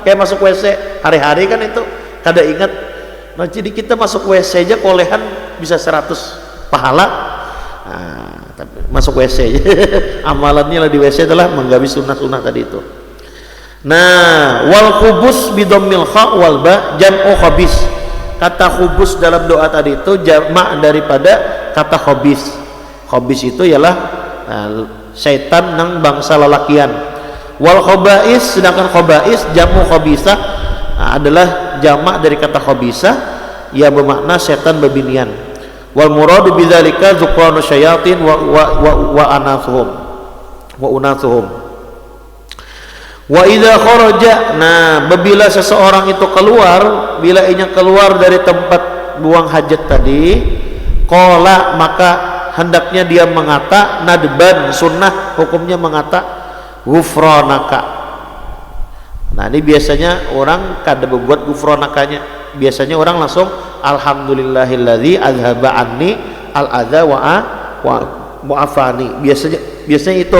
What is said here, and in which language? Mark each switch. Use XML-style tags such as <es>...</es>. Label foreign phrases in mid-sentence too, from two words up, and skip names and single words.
<bjn>Kayak masuk WC hari-hari kan itu kada ingat. Nah, jadi kita masuk WC aja kolehan bisa 100 pahala. Nah, tapi masuk WC aja. Amalannya lah di WC adalah menggawi sunnah-sunnah tadi itu.</bjn> <ar>Nah, والخبث بضم الخاء والباء جمع خبيث.</ar> <bjn>Kata khubus dalam doa tadi itu jamak daripada kata khabis. Khabis itu ialah syaitan nang bangsa lalakian.</bjn> <ar>والخبائث,</ar> <bjn>sedangkan khabais</bjn> <ar>جمع خبيثة</ar> <bjn>adalah jamak dari kata khabisah yang bermakna setan bebinian.</bjn> <ar>والمراد بذلك ذكران الشياطين وإناثهم. وإذا خرج,</ar> <bjn>nah bila seseorang itu keluar, bila ianya keluar dari tempat buang hajat tadi, qala maka hendaknya dia mengata nadban sunnah hukumnya mengata ghufranaka. Nah ini biasanya orang kada berbuat ghufranakanya, biasanya orang langsung</bjn> <ar>الحمد لله الذي أذهب عني الأذى وعافاني,</ar> <bjn>biasanya itu.</bjn>